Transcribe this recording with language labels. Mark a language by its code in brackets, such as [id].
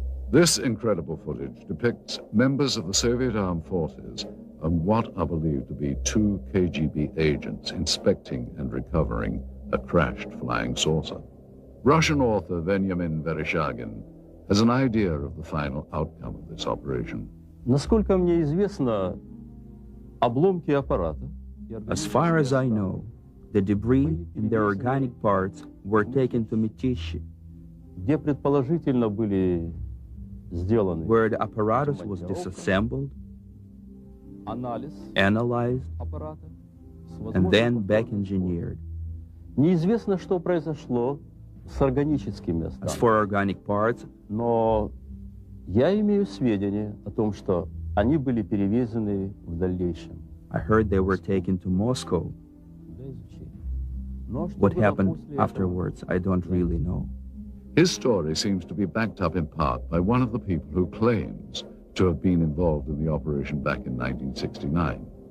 [en] This incredible footage depicts members of the Soviet armed forces and what are believed to be 2 KGB agents inspecting and recovering a crashed flying saucer. Russian author Veniamin Vereshchagin has an idea of the final outcome of this operation. [ru] Насколько мне известно, обломки аппарата. [en] As far as I know, the debris and their organic parts were taken to Mytishi, [ru] где предположительно были сделаны, [en] where the apparatus was disassembled, analyzed, and then back-engineered. [ru] Неизвестно, что произошло с органическими остатками. [en] As for organic parts, [ru] но я имею сведения о том, что они были перевезены в дальнейшем. [en] I heard they were taken to Moscow. What happened afterwards, I don't really know. His story seems to be backed up in part by one of the people who claims to have been involved in the operation back in 1969.